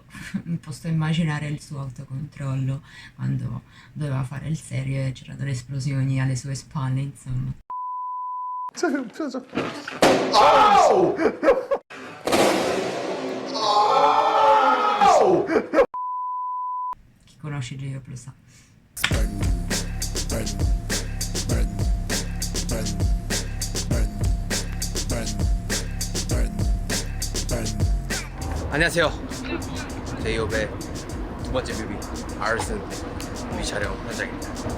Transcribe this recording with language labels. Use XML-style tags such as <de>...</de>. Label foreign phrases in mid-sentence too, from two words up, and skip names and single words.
<it>Posso immaginare il suo autocontrollo quando doveva fare il serio e c'erano le esplosioni alle sue spalle, insomma. Oh! Oh! Chi conosce J-Hope lo sa.</it> <ko>안녕하세요. J-Hope의 두 번째 뮤비 Arson 뮤비 촬영 현장입니다.</ko>